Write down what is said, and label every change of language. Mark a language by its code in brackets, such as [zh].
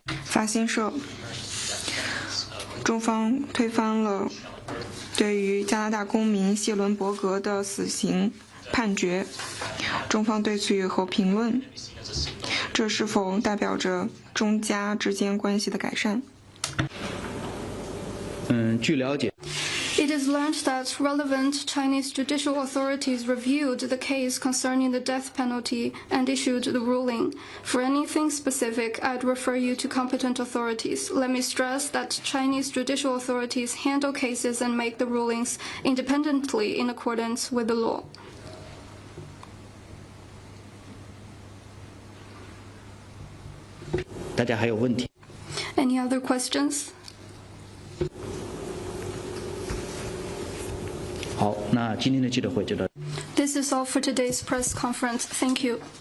[zh] 法新社，中方推翻了对于加拿大公民谢伦伯格的死刑判决，中方对此有何评论？这是否代表着中加之间关系的改善？据了解， [en] It is learned that relevant Chinese judicial authorities reviewed the case concerning the death penalty and issued the ruling. For anything specific, I'd refer you to competent authorities. Let me stress that Chinese judicial authorities handle cases and make the rulings independently in accordance with the law. [zh] 大家还有问题？ [en] Any other questions? [zh] 好，那今天的记者会就到。 [en] This is all for today's press conference. Thank you.